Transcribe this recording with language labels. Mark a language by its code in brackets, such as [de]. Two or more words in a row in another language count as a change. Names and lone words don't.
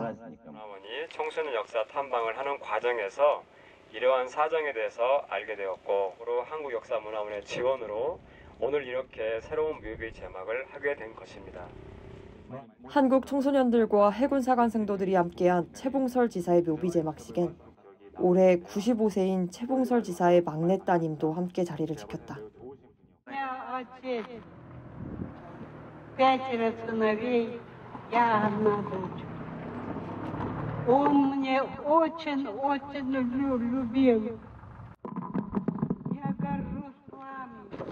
[ko] 문화원이 청소년 역사 탐방을 하는 과정에서 이러한 사정에 대해서 알게 되었고, 그리고 한국역사문화원의 지원으로 오늘 이렇게 새로운 묘비 제막을 하게 된 것입니다. 한국 청소년들과 해군 사관 생도들이 함께한 최봉설 지사의 묘비 제막식엔 올해 95세인 최봉설 지사의 막내 따님도 함께 자리를 지켰다. [ru] Пятеро сыновей, я одна дочь. Он мне очень любил. Я горжусь вами.